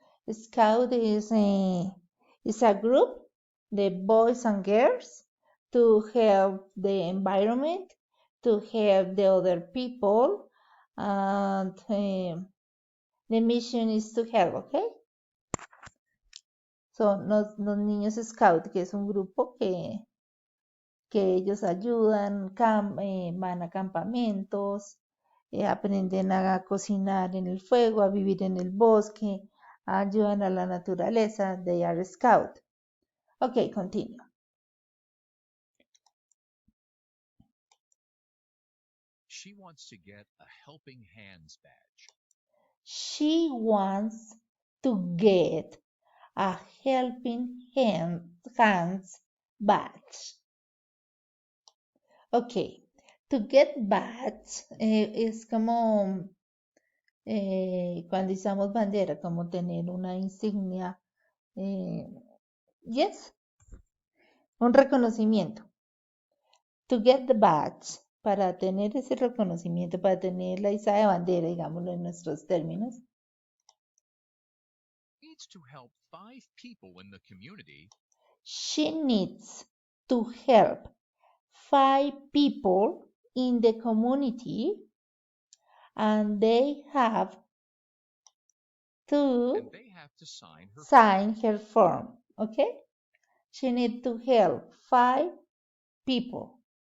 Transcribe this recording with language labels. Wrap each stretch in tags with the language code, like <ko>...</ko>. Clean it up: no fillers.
<en>Scout is a group, the boys and girls, to help the environment, to help the other people, and the mission is to help, okay?</en> <es>Son los niños Scout, que es un grupo que ellos ayudan, van a campamentos, aprenden a cocinar en el fuego, a vivir en el bosque, ayudan a la naturaleza.</es> <en>They are Scout. Okay, continue. She wants to get a Helping Hands badge. She wants to get a helping hands badge. Okay, to get badge</en> <es>es como cuando usamos bandera, como tener una insignia. Yes, un reconocimiento.</es> <en>To get the badge,</en> <es>para tener ese reconocimiento, para tener la izada de bandera, digámoslo en nuestros términos.</es> <en>Needs to help 5 people in the community. She needs to help 5 people in the community, and they have to sign her form. Okay? She needs to help 5 people.</en>